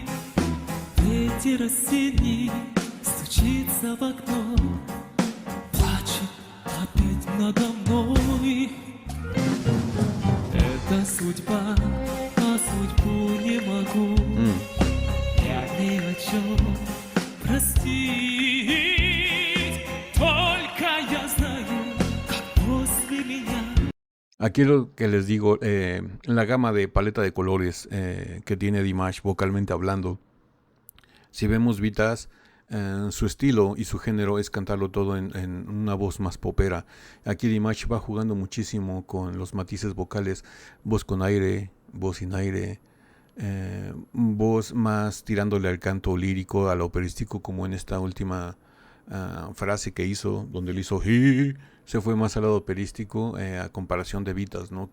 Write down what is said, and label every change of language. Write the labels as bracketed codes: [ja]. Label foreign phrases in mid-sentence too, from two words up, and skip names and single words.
[ru] Ветер осенний стучится в окно, плачет опять надо мной. Это судьба, а судьбу не могу я ни о чем простить. Только я знаю, [es] Aquí lo que les digo, la gama de paleta de colores que tiene Dimash vocalmente hablando, si vemos Vitas, su estilo y su género es cantarlo todo en una voz más popera. Aquí Dimash va jugando muchísimo con los matices vocales, voz con aire, voz sin aire, voz más tirándole al canto lírico, al operístico, como en esta última frase que hizo, donde le hizo "Hi", se fue más al lado operístico a comparación de Vitas, ¿no?